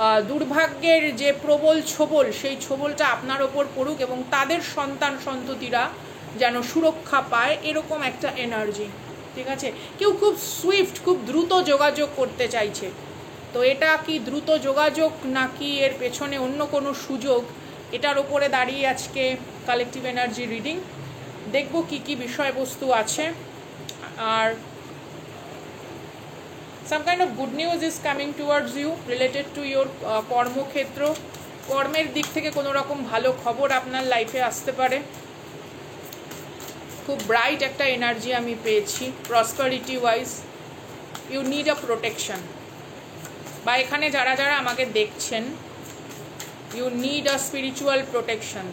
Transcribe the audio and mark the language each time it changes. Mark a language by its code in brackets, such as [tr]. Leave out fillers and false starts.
[bn] দুর্ভাগ্যের যে প্রবল ছোবল, সেই ছোবলটা আপনার ওপর পড়ুক এবং তাদের সন্তান সন্ততিরা যেন সুরক্ষা পায়, এরকম একটা এনার্জি। ঠিক আছে, কেউ খুব সুইফট, খুব দ্রুত যোগাযোগ করতে চাইছে। তো এটা কি দ্রুত যোগাযোগ নাকি এর পেছনে অন্য কোনো সুযোগ, এটার ওপরে দাঁড়িয়ে আজকে কালেকটিভ এনার্জি রিডিং। দেখব কি কি বিষয়বস্তু আছে। [en] আর some kind of good news is coming towards you related to your কর্মক্ষেত্র। [bn] কর্মের দিক থেকে কোনো রকম ভালো খবর আপনার লাইফে আসতে পারে। খুব ব্রাইট একটা এনার্জি আমি পেয়েছি। Prosperity wise [en] you need a protection, [bn] বা এখানে যারা যারা আমাকে দেখছেন, [en] You need a spiritual protection.